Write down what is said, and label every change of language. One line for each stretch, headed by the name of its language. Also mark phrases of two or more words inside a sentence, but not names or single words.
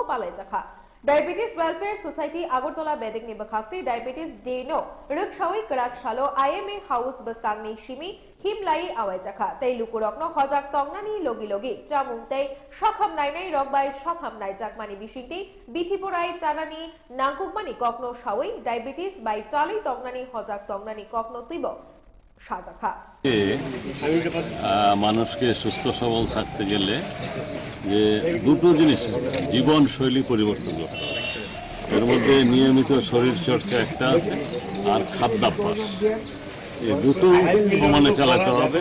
Kok Borok: पालायजाखा डायबेटिस वेलफेयर सोसाइटी आगरतला बेदेकनि बखाक्ति डायबेटिस डेनो रक्षावै कराक सालो आईएमए हाउस बसकांनि सिमी हिमलाई आवायजाखा तै लुकुरकनो हजाक तंगनानि लगी लगी जामुंतै सखाम नायनाय रगबाय सखाम नायजाकमानि बिसिंति बिथिपराय चानानि नांकुकमानि कखनो सावै डायबेटिस बाय चालै तंगनानि हजाक तंगनानि कखनो तैब সাজাখা।
Bangla: মানুষকে সুস্থ সবল থাকতে গেলে যে দুটো জিনিস জীবন শৈলী পরিবর্তন করতে হবে। এর মধ্যে নিয়মিত শরীর চর্চা একটা আছে, আর খাদ্যাভ্যাস, এই দুটো সমানে চালাতে হবে।